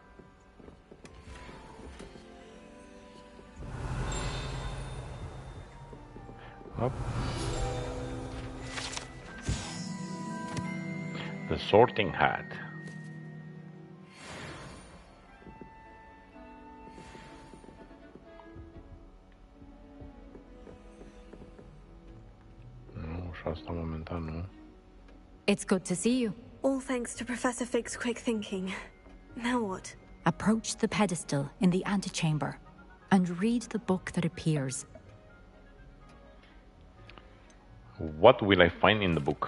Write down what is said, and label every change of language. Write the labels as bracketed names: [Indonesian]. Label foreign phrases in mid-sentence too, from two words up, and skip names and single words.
[English] Up. The sorting hat. [Romanian] Nu, și asta momentan nu. [English] It's good to see you. All thanks to Professor Fig's quick thinking. Now what? Approach the pedestal in the antechamber and read the book that appears. What will I find in the book?